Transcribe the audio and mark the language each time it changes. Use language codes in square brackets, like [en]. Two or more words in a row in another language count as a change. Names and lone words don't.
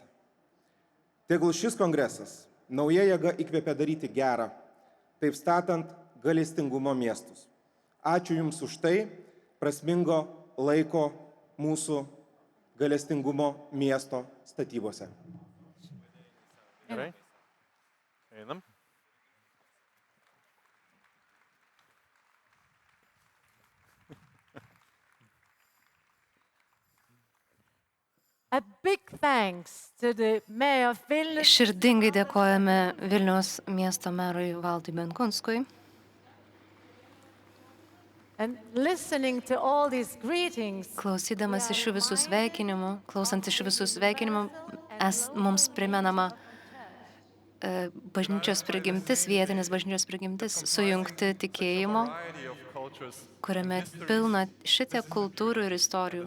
[lt] Tegul šis kongresas nauja jėga įkvėpia daryti gerą, taip statant gailestingumo miestus. Ačiū Jums už tai, prasmingo laiko mūsų gailestingumo miesto statybose. Gerai. Einam. [en] A big thanks to the mayor of Vilnius. [lt] Širdingai dėkojame Vilniaus miesto merui Valdui Benkunskui. [en] And listening to all these greetings, [lt] Klausydamas iš šių visų sveikinimų, klausant iš šių visų sveikinimų, mums primenama bažnyčios prigimtis, vietinis bažnyčios prigimtis, sujungti tikėjimo, kuriame pilna šitiek kultūrų ir istorijų.